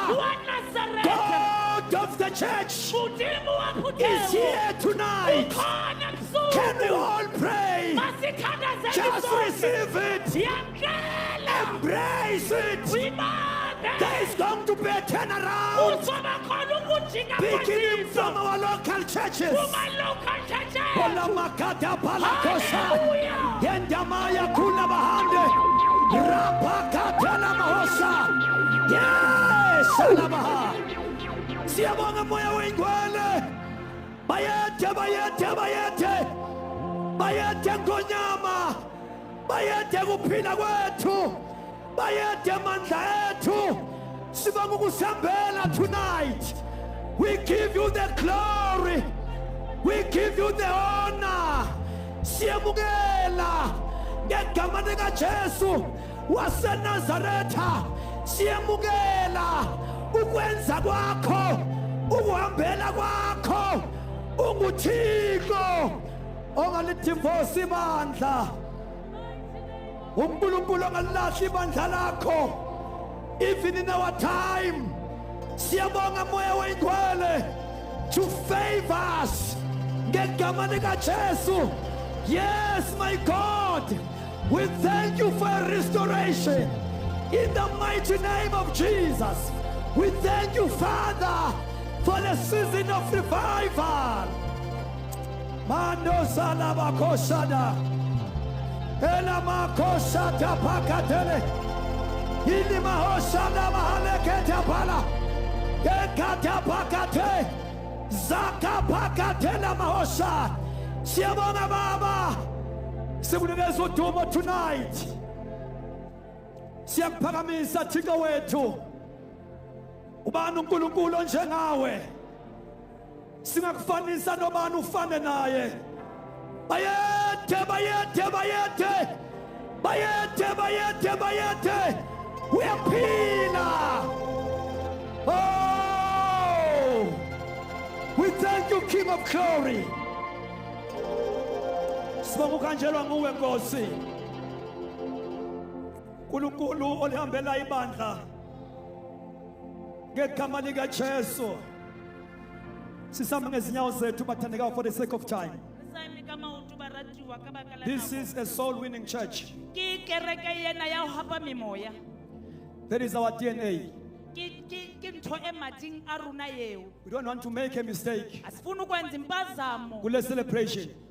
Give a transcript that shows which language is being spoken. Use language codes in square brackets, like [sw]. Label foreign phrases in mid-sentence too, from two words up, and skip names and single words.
[en] God of the church is here tonight. Can we all pray? Just receive it. Embrace it. There is going to be a turnaround. Beginning from our local churches. Palamakata Palakosha. Yendamaya Kuna Bahande. Rapakata Lamahosa. Yes, Salabaha. [zu] Siabonga moya wengwele. Bayete, bayete, bayete. Bayete ngonyama. Bayete kuphila kwethu. Bayete mandla ethu. Sibonga ukusambela [en] tonight. We give you the glory. We give you the honor. [zu] Siyamukela ngegama lika Jesu waseNazaretha. Siyamukela ukwenza kwakho, ukuhambela kwakho, unguThixo ongalidivosi ibandla. uNkulunkulu ongalilahli ibandla lakho. [en] Even in our time, [zu] siyabonga moya wengcwele [en] to favor us [zu] ngegama lika Jesu. [en] Yes, my God, we thank you for a restoration in the mighty name of Jesus. We thank you, Father, for the season of revival. Mando salaba koshada, elama koshada pakatele, ilima hoshada mahaleketa pala, ekata pakate, zaka pakatela mahosha. [zu] Siyabonga Baba, sikunikeza udumo tonight. Siyakuphakamisa Thixo wethu. Ubani uNkulunkulu onjengawe? Singakufanisa nobani ufane naye. Bayete, bayete, bayete. Bayete, bayete, bayete. Uyaphila. [en] Oh, we thank you, King of Glory. [zu] Sibonga ukhanjelwa nguwe Nkosi. uNkulunkulu olihambela ibandla ngegama lika Jesu. Sisama ngezinyawo zethu bathandekayo [en] for the sake of time. This is a soul winning church. That is our DNA. We don't want to make a mistake. [zu] Kule celebration.